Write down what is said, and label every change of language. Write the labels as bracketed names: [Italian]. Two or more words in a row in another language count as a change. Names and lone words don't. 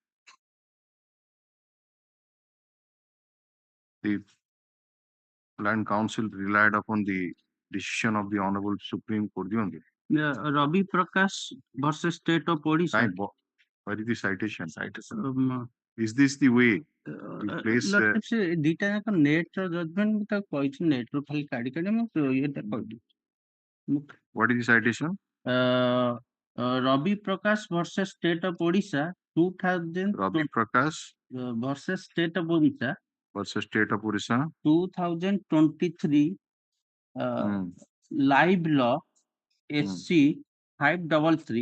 [English] The Land Council relied upon the decision of the Honorable Supreme Court. Ravi Prakash versus State of Odisha. What is the citation? Is this the way you place? [Odia] Dita jaka net ର judgment ମୁଁ ତାକୁ କହିଛି net ରୁ ଖାଲି କାଢି ମୁଁ ଏଟା କହିଲି. [English] What is the citation? Ravi Prakash versus State of Odisha 2000. Ravi Prakash versus State of Odisha versus State of Orissa 2023 live law SC 533.